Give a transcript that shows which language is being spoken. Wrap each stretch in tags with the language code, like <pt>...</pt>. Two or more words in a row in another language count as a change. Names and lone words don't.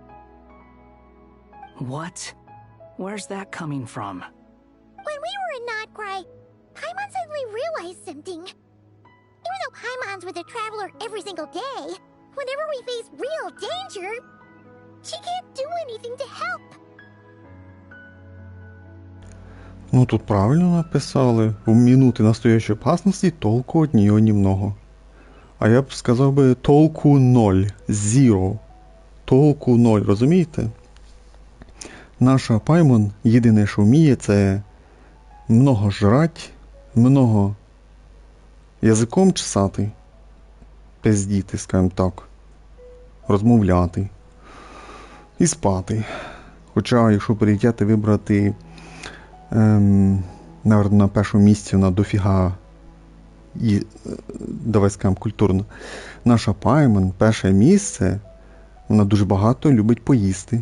<en>What? Where's that coming from? When we were in Nod-Crai, Paimon suddenly realized something. Even though Paimon's with the Traveler every single day, whenever we face real danger, She can't do anything to help.</en> <ru>Ну тут правильно написали. В минути настоящої опасності толку от нее немного.</ru> <uk>А я б сказав би толку 0. Zero. Толку 0, розумієте? Наша Паймон єдине, що вміє, це</uk> <ru>много жрать,</ru> <uk>много язиком чесати, пиздіти, скажімо так, розмовляти і спати. Хоча, якщо пріоритети вибрати, наверное, на першому місці вона дофіга, і, давай скажемо культурно, наша Паймон, перше місце, вона дуже багато любить поїсти.</uk>